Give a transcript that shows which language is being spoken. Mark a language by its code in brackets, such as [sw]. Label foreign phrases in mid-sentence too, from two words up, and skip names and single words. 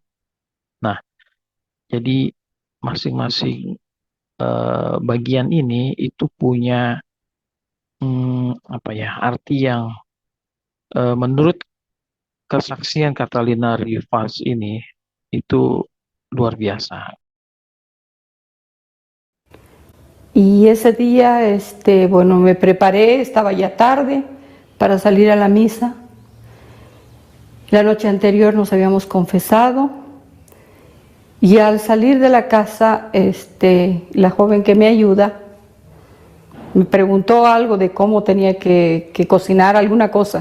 [id] Nah, jadi masing-masing bagian ini itu punya apa ya, arti yang menurut kesaksian Catalina Rivas ini itu luar biasa. [es] Y ese día, bueno, me preparé, estaba ya tarde para salir a la misa. La noche anterior nos habíamos confesado y al salir de la casa, la joven que me ayuda me preguntó algo de cómo tenía que cocinar alguna cosa.